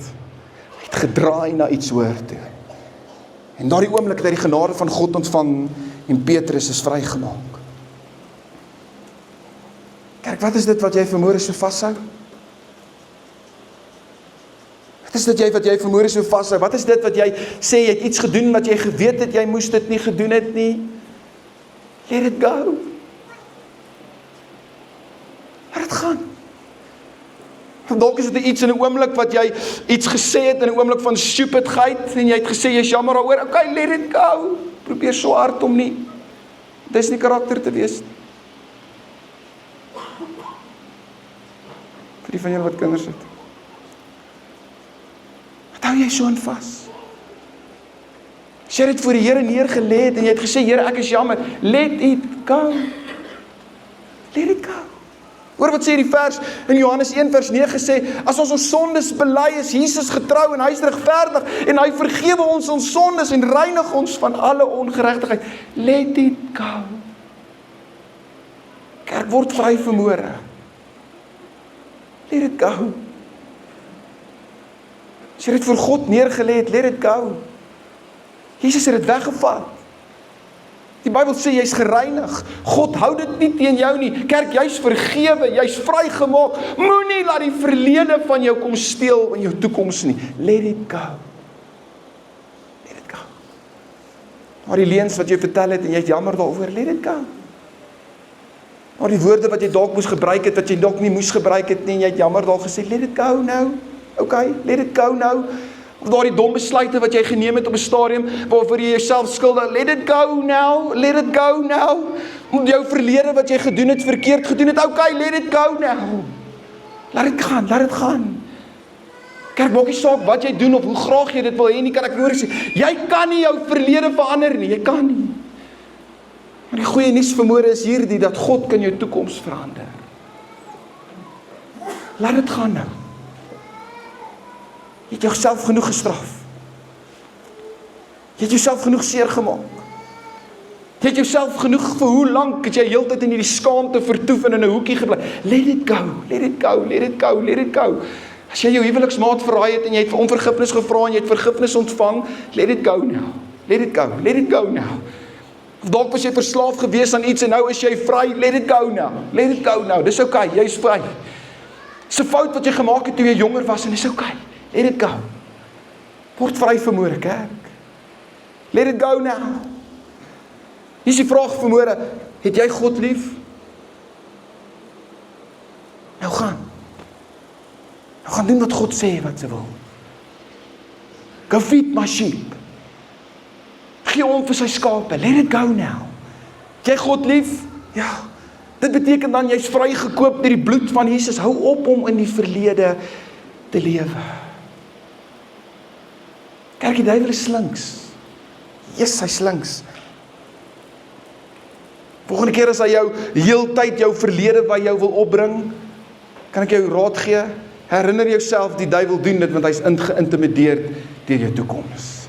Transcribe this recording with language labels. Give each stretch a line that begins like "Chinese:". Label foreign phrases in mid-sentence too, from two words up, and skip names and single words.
Afrikaans: Hy het gedraai na iets hoër toe. En daardie oomblik het hy die genade van God ontvang en Petrus is vrygemaak. Kerk, wat is dit wat jy vanmôre so vashou? Wat is dit wat jy vanmôre so vashou? Wat is dit wat jy sê, jy het iets gedoen wat jy geweet het, jy moes dit nie gedoen het nie?
English: Let it go.
Afrikaans: Laat het gaan. Dalk is dit iets in 'n oomblik wat jy iets gesê het in 'n oomblik van stupidheid en jy het gesê jy is jammer daaroor.
English: Okay, let it go.
Afrikaans: Probeer so hard om nie. Dis nie karakter te wees. Vir die van julle wat kinders het. Wat hou jy so aan vas? As jy dit voor die Here neergelê het en jy het gesê, Here, ek is jammer.
English: Let it go. Let it go.
Afrikaans: Hoor wat sê die vers in Johannes 1 vers 9 sê, as ons sondes bely, is Jesus getrou en hy is regverdig en hy vergewe ons sondes en reinig ons van alle ongeregtigheid.
English: Let it go.
Afrikaans: Kerk, word vry vanmôre.
English: Let it go.
Afrikaans: As jy dit voor God neergelê het,
English: let it go.
Afrikaans: Jesus het dit weggevat. Die Bybel sê jy's gereinig. God hou dit nie teen jou nie. Kerk, jy's vergewe, jy's vrygemaak. Moenie laat die verlede van jou kom steel in jou toekoms nie.
English: Let it go. Let it go.
Afrikaans: Maar die leuns wat jy vertel het en jy het jammer daaroor,
English: let it go.
Afrikaans: Maar die woorde wat jy dalk moes gebruik het, wat jy dalk nie moes gebruik het nie, en jy het jammer daar gesê,
English: let it go nou.
Afrikaans: Okay,
English: let it go
Afrikaans: nou. Of daardie dom besluite wat jy geneem het op 'n stadium, waarvoor jy jouself skuldig,
English: let it go now, let it go now.
Afrikaans: Jou verlede wat jy gedoen het, verkeerd gedoen het,
English: okay, let it go now.
Afrikaans: Laat dit gaan, laat dit gaan. Kerk, maak nie saak wat jy doen of hoe graag jy dit wil hê nie, kan ek hoor sê, jy kan nie jou verlede verander nie, jy kan nie. Maar die goeie nuus vanmôre is hierdie, dat God kan jou toekoms verander. Laat dit gaan nou. Jy het jouself genoeg gestraf. Jy het jouself genoeg seer gemaak. Jy het jouself genoeg, vir hoe lank het jy heeltyd in hierdie skaamte vertoef en in 'n hoekie gebly.
English: Let it go, let it go, let it go, let it go.
Afrikaans: As jy jou huweliksmaat verraai het en jy het om vergifnis gevra en jy het vergifnis ontvang,
English: let it go now. Let it go, let it go now.
Afrikaans: Of dalk was jy verslaaf gewees aan iets en nou is jy vry,
English: let it go now. Let it go now.
Afrikaans: Dis okay, jy's vry. Dis 'n fout wat jy gemaak het toe jy jonger was en dis okay.
English: Let it go.
Afrikaans: Word vry vanmôre, kerk.
English: Let it go now.
Afrikaans: Hier is die vraag vanmôre, het jy God lief? Nou gaan. Nou gaan doen wat God sê wat sy wil.
English: Go feed my sheep.
Afrikaans: Gee om vir sy skape.
English: Let it go now.
Afrikaans: Het jy God lief? Ja. Dit beteken dan jy's vrygekoop deur die bloed van Jesus. Hou op om in die verlede te lewe. Kerk, die duiwel is slinks. Yes, hy slinks. Volgende keer as hy jou heeltyd jou verlede by jou wil opbring, kan ek jou raad gee, herinner jouself, die duiwel doen dit, want hy is geïntimideerd deur jou toekoms.